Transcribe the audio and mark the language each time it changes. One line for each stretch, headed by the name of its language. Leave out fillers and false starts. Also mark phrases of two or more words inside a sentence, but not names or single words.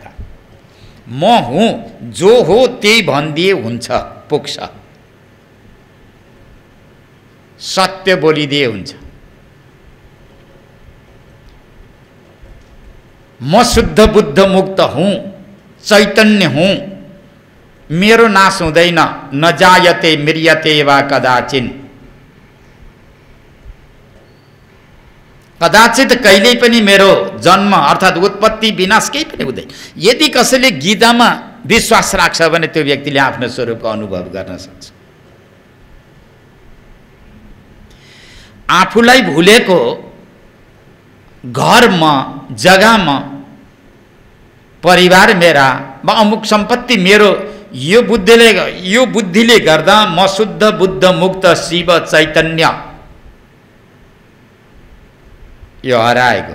Nepali: म हुँ, जो हो त्यही भनिदिए हुन्छ, पुग्छ। सत्य बोलिदिए हुन्छ। म शुद्ध बुद्ध मुक्त हुँ, चैतन्य हुँ, मेरो नाश हुँदैन।
Sanskrit: न जायते मृयते वा कदाचिन।
Nepali: कदाचित कहिल्यै पनि मेरो जन्म अर्थात् उत्पत्ति विनाश केही पनि हुँदैन। यदि कसैले गीतामा विश्वास राख्छ भने त्यो व्यक्तिले आफ्नो स्वरूपको अनुभव गर्न सक्छ। आफूलाई भुलेको घरमा, जग्गामा, परिवार मेरा वा अमुक सम्पत्ति मेरो, यो बुद्धिले गर्दा म शुद्ध बुद्ध मुक्त शिव चैतन्य यो हराएको।